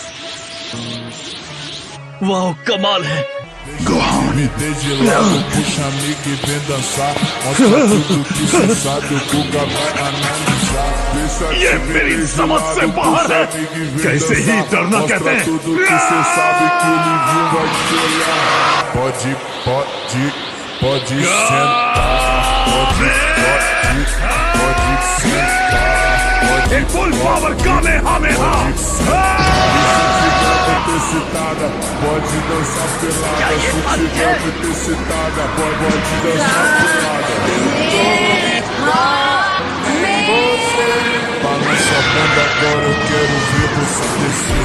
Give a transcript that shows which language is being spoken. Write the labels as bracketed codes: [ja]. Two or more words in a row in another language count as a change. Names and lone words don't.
[hi] वाह, कमाल है। [pt] Me dê de lado, puxa amigo e vem dançar. Mostra tudo que cê sabe, o Guga vai analisar. [hi] ये मेरी समझ से बाहर है। कैसे ही डरना कहते हैं। [pt] Tudo que cê sabe que o Livinho vai te olhar. Pode sentar. Pode sentar. [hi] एक [en] full power [hi] कामेहामेहा। [pt] Excitada, pode dançar pelada. Se tiver muito excitada, pode dançar pelada. Balança a bunda agora, eu quero ver você descer.